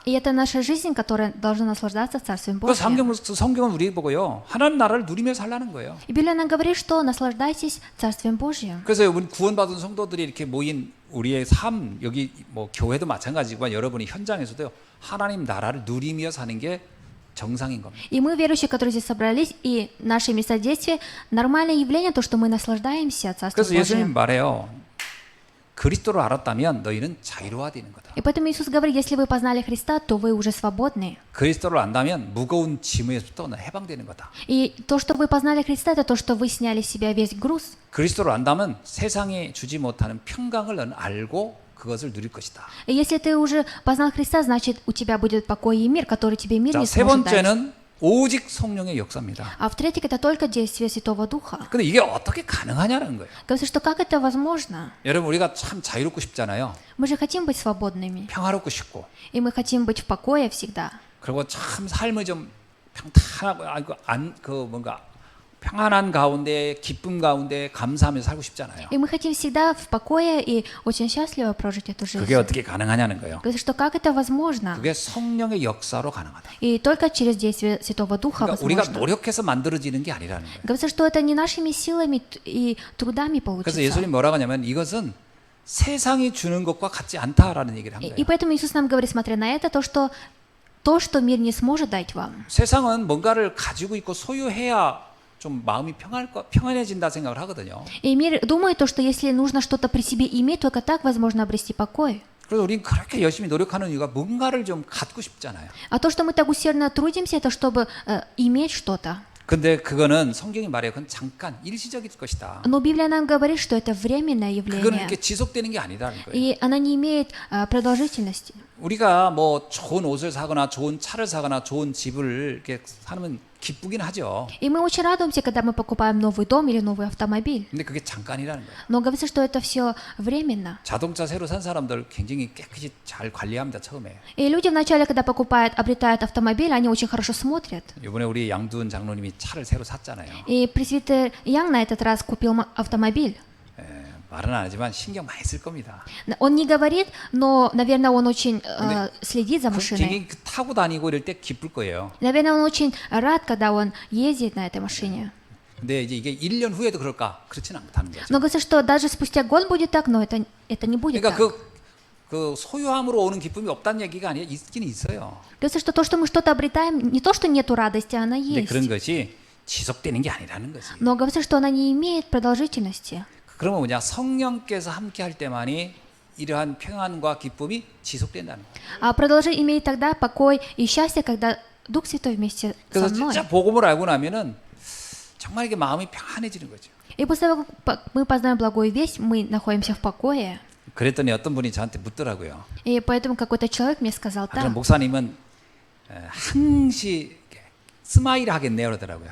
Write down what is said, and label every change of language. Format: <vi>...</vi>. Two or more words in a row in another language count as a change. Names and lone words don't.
<ru>И это наша жизнь, которая должна наслаждаться Царствием</ru> <ko>그</ko> <ru>Божьим.</ru> <ko>성경은 우리 보고요. 하나님 나라를 누리며 살라는 거예요.</ko> <ru>И Библия нам говорит, что наслаждайтесь Царствием Божьим.</ru> <ko>그래서 우리 구원받은 성도들이 이렇게 모인 우리의 삶, 여기 뭐 교회도 마찬가지지만 여러분이 현장에서도요. 하나님 나라를 누리며 사는 게 정상인 겁니다.</ko> <ru>И мы, верующие, которые здесь собрались, и наши места действия, нормальное явление, то, что мы наслаждаемся Царством</ru> <ko>그래서 예수님</ko> <ru>Божьим.</ru> <ko>말해요. 그리스도를 알았다면 너희는 자유로워지는 거다.</ko> <ru>И поэтому Иисус говорит, если вы познали Христа, то вы уже свободны.</ru> <ko>그리스도를 안다면 무거운 짐에서부터 해방되는 거다.</ko> <ru>И то, что вы познали Христа, это то, что вы сняли с себя весь груз.</ru> <ko>그리스도를 안다면 세상에 주지 못하는 평강을 너는 알고 그것을 누릴 것이다.</ko> <ru>И если ты уже познал Христа, значит, у тебя будет покой и мир, который тебе мир</ru> <ko>자,</ko> <ru>не</ru> <ko>세</ko> <ru>сможет дать.</ru> <ko>번째는 오직 성령의 역사입니다.</ko> <ru>А в-третьих, это только действие Святого Духа.</ru> <ko>근데 이게 어떻게 가능하냐는 거예요.</ko> <ru>Говорится, что как это возможно?</ru> <ko>여러분 우리가 참 자유롭고 싶잖아요.</ko> <ru>Мы же хотим быть свободными.</ru> <ko>평화롭고 싶고.</ko> <ru>И мы хотим быть в покое всегда.</ru> <ko>그리고 참 삶을 좀 평탄하고 뭔가 평안한 가운데 기쁨 가운데 감사하면서 살고 싶잖아요.</ko> <ru>И мы хотим всегда в покое и очень счастливо прожить эту жизнь.</ru> <ko>그게 어떻게 가능하냐는 거예요.</ko> <ru>Говорится, что как это возможно?</ru> <ko>그게 성령의 역사로 가능하다.</ko> <ru>И только через действие Святого Духа</ru> <ko>그러니까 우리가</ko> <ru>возможно.</ru> <ko>노력해서 만들어지는 게 아니라는 거예요.</ko> <ru>Говорится, что это не нашими силами и трудами</ru> <ko>그래서</ko> <ru>получится.</ru> <ko>예수님 뭐라고 하냐면 이것은 세상이 주는 것과 같지 않다라는 얘기를 한</ko> <ru>И</ru> <ko>거예요.</ko> <ru>поэтому Иисус нам говорит, смотря на это, то, что мир не сможет дать вам.</ru> <ko>세상은 뭔가를 가지고 있고 소유해야 좀 마음이 평안해진다 생각을 하거든요.</ko> <ru>И мир думает, то, что если нужно что-то при себе иметь, только так возможно обрести покой.</ru> <ko>그래서 우리는 그렇게 열심히 노력하는 이유가 뭔가를 좀 갖고 싶잖아요.</ko> <ru>А то, что мы так усердно трудимся, это чтобы иметь что-то.</ru> <ko>근데 그거는 성경이 말해요. 그건 잠깐 일시적일 것이다.</ko> <ru>Но Библия нам говорит, что это временное</ru> <ko>그거는</ko> <ru>явление.</ru> <ko>이렇게 지속되는 게 아니라는 거예요.</ko> <ru>И она не имеет продолжительности.</ru> <ko>우리가 뭐 좋은 옷을 사거나 좋은 차를 사거나 좋은 집을 이렇게 사면 기쁘긴 하죠.</ko> <ru>И мы очень радуемся, когда мы покупаем новый дом или новый автомобиль.</ru> <ko>근데 그게 잠깐이라는 거예요.</ko> <ru>Но говорится, что это все временно.</ru> <ko>자동차 새로 산 사람들 굉장히 깨끗이 잘 관리합니다. 처음에.</ko> <ru>И люди вначале, когда обретают автомобиль, они очень хорошо смотрят.</ru> <ko>이번에 우리 양두은 장로님이 차를 새로 샀잖아요.</ko> <ru>И пресвитер Ян на этот раз купил автомобиль.</ru> <ko>말은 안 하지만 신경 많이 쓸 겁니다.</ko> <ru>Он не говорит, но, наверное, он очень следит за машиной.</ru> <ko>굉장히 타고 다니고 이럴 때 기쁠 거예요.</ko> <ru>Наверное, он очень рад, когда он ездит на этой машине.</ru> <ko>근데 이제 이게 1년 후에도 그럴까? 그렇지는 않다는 거죠.</ko> <ru>Но говорится, что даже спустя год будет так, но это не будет</ru> <ko>그러니까</ko> <ru>так.</ru> <ko>그 소유함으로 오는 기쁨이 없다는 얘기가 아니라 있긴 있어요.</ko> <ru>Говорится, что то, что мы что-то обретаем, не то, что нету радости, она</ru> <ko>근데</ko> <ru>есть.</ru> <ko>그런 것이 지속되는 게 아니라는 거지.</ko> <ru>Но говорится, что она не имеет продолжительности.</ru> <ko>그러면 뭐냐? 성령께서 함께 할 때만이 이러한 평안과 기쁨이 지속된다는 거예요.</ko> <ru>А продолжить имеет тогда покой и счастье, когда Дух Святой вместе со</ru> <ko>그래서</ko> <ru>мной.</ru> <ko>진짜 복음을 알고 나면은 정말 이게 마음이 평안해지는 거죠.</ko> <ru>И после того, как мы познаем благую весть, мы находимся в покое.</ru> <ko>그랬더니 어떤 분이 저한테 묻더라고요.</ko> <ru>И поэтому какой-то человек мне сказал</ru> <ko>그럼</ko> <ru>так.</ru> <ko>목사님은 항시 스마일 하겠네요 그러더라고요.</ko>